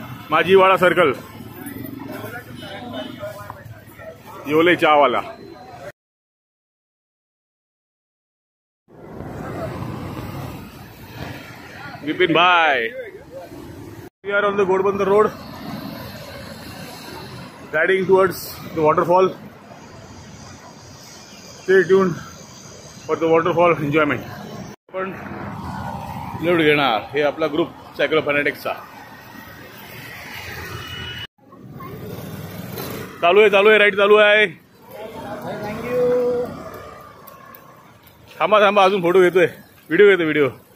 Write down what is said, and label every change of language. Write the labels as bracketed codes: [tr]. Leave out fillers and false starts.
[mr] माझीवाडा circle Yewale Chahawala. Vipin भाई. [en] We are on the Ghodbunder road riding towards the waterfall. Stay tuned for the waterfall enjoyment. [mr] आपण निवड घेणार हे आपला ग्रुप सायकल फॅनेटिक्सचा. चालू आहे राईड चालू आहे. थांबा अजून फोटो घेतोय, व्हिडिओ.